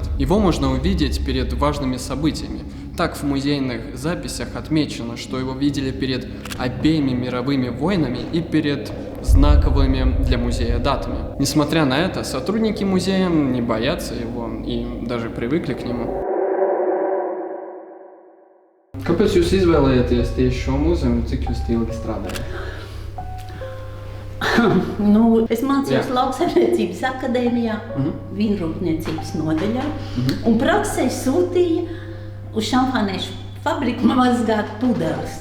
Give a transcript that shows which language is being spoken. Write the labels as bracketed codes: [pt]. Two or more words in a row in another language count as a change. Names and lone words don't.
[ru] Его можно увидеть перед важными событиями. Так в музейных записях отмечено, что его видели перед обеими мировыми войнами и перед знаковыми для музея датами. Несмотря на это, сотрудники музея не боятся его и даже привыкли к нему. [lv] Kāpēc jūs izvēlējāties tieši šo muzeju un cik jūs ilgi strādājat? Nu, es mācījos lauksaimniecības akadēmijā, vīnrūpniecības nodaļā, un praksē sūtīja uz šampāniešu fabriku mazgāt pudeles.